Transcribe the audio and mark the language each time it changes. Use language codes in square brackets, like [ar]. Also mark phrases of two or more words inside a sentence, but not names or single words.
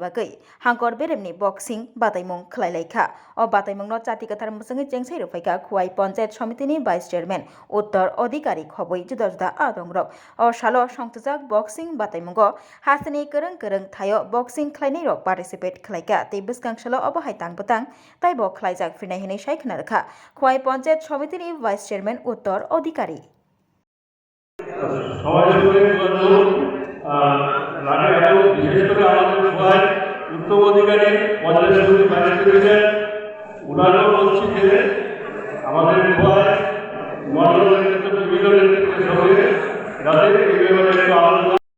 [trp] bagai hangkor beremni boxing bataimung khlailaiha o bataimung no chati kathar musangi chengsai rufaika khwai panchayat samitini [en] vice chairman [trp] uttor adhikari khoboi juda juda adongrok o shalo songtujak boxing bataimungo hasani kereng kereng thayo boxing khlainai rok participate khlaika tei bwskang shalo obahai tangputang taibo khlaijak finai hinai saikna rakha khwai panchayat samitini [en] vice chairman [trp] উত্তর অধিকারী [bn] উত্তম অধিকারী পঞ্চায়েত সমিতি বাইরে করেছেন ওনারও বলছি যে আমাদের মন্ডলের নেতৃত্ব বিভিন্ন নেতৃত্বের সঙ্গে যাতে এই ব্যাপারে একটু আলোচনা